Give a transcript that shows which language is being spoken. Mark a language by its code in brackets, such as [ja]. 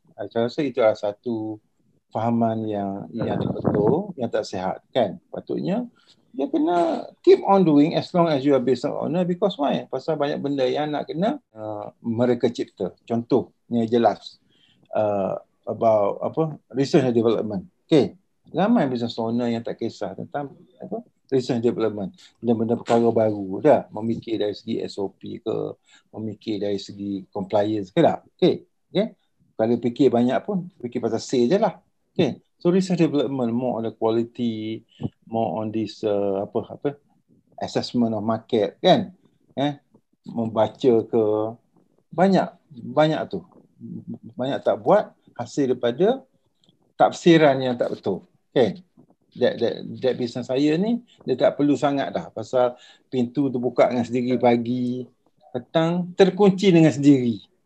[ms] Saya rasa itu adalah satu fahaman yang tak betul, yang tak sihat, kan? Patutnya, dia kena [en] keep on doing as long as you are business owner, because why? [ms] Pasal banyak benda yang nak kena mereka cipta. Contohnya jelas, [en] about research and development. [ms] Okay, ramai business owner yang tak kisah tentang research and development, benda-benda perkara baru dah, memikir dari segi SOP ke, memikir dari segi compliance ke tak. Okay. Kalau fikir banyak pun fikir pasal sale je lah. Okay. [en] So research and development more on the quality, more on this assessment of market, [ms] kan. Membaca ke, banyak tu. Banyak tak buat hasil daripada tafsiran yang tak betul. Okay. That business saya ni, dia tak perlu sangat dah. Pasal pintu terbuka dengan sendiri pagi, petang, terkunci dengan sendiri.